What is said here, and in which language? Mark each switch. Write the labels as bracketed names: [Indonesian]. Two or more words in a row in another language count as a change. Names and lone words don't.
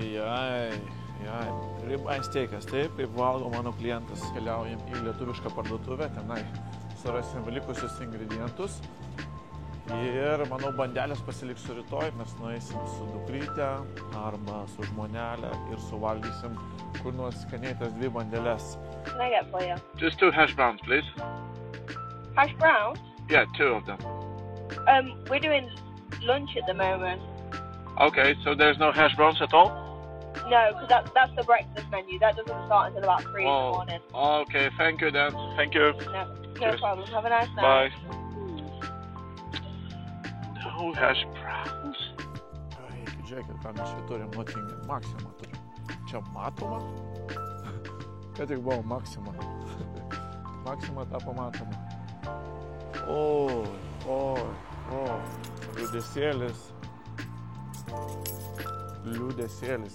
[Lithuanian] Ribeye steikas, taip, kaip valgo mano klientas. Keliaujam į lietuvišką parduotuvę, tenai surasim likusius ingredientus. Ir, manau, bandelės pasiliksiu rytoj, mes nueisim su dukryte arba su žmonelė ir suvalgysim kur nors skaniai tas 2 bandeles. [English] Can I get for you? Just 2 hash browns, please. Hash browns? Yeah, 2 of them. We're doing lunch at the moment. Okay, so there's no hash browns at all? No, because that's the breakfast menu. That doesn't start until about 3 in the morning. Okay, thank you then. Thank you. No Cheers. problem. Have a nice night. Bye. No hash browns. [Lithuanian] Žiūrėkit, ką mes čia turim, Nottingham Maxima turim. Čia matoma? Ką tik buvo Maxima. Maxima tapo matoma. Liūdesėlis.